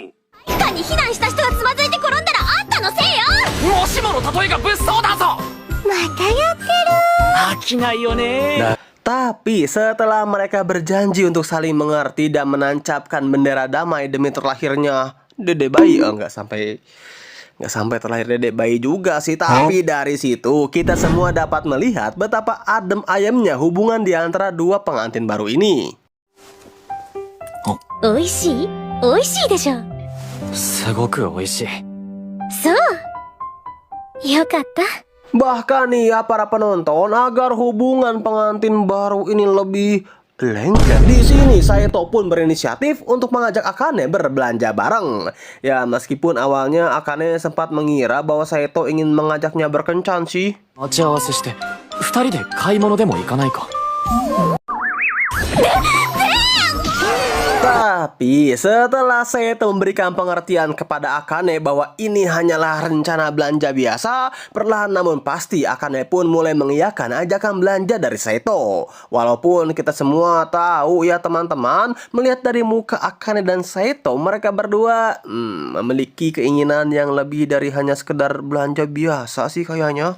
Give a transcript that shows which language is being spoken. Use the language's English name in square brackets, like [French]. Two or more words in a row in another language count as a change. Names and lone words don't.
[Indonesian] Tapi setelah mereka berjanji untuk saling mengerti dan menancapkan bendera damai demi terlahirnya Dede bayi, nggak sampai terlahir Dede bayi juga sih. Tapi dari situ kita semua dapat melihat betapa adem ayemnya hubungan di antara dua pengantin baru ini. [Japanese] 美味しい? 美味しいでしょ. すごく美味しい。そう。よかった。 [Indonesian] Bahkan nih ya para penonton, agar hubungan pengantin baru ini lebih lengket, di sini Saito pun berinisiatif untuk mengajak Akane berbelanja bareng. Ya meskipun awalnya Akane sempat mengira bahwa Saito ingin mengajaknya berkencan sih. [Japanese] 待ち合わせして2人で買い物でも行かないか。 [Indonesian] Tapi setelah Saito memberikan pengertian kepada Akane bahwa ini hanyalah rencana belanja biasa, perlahan namun pasti Akane pun mulai mengiyakan ajakan belanja dari Saito. Walaupun kita semua tahu ya teman-teman, melihat dari muka Akane dan Saito, mereka berdua memiliki keinginan yang lebih dari hanya sekedar belanja biasa sih kayaknya.